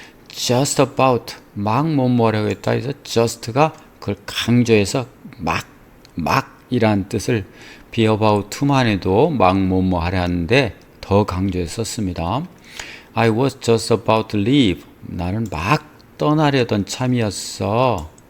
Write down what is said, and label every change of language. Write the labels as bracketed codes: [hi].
[ko] just about 막 뭐뭐 하려고 했다 해서 just가 그걸 강조해서 막이란 뜻을 be about to만 해도 막 뭐뭐 하려 하는데 더 강조해서 썼습니다. [en] I was just about to leave. [ko] 나는 막 떠나려던 참이었어.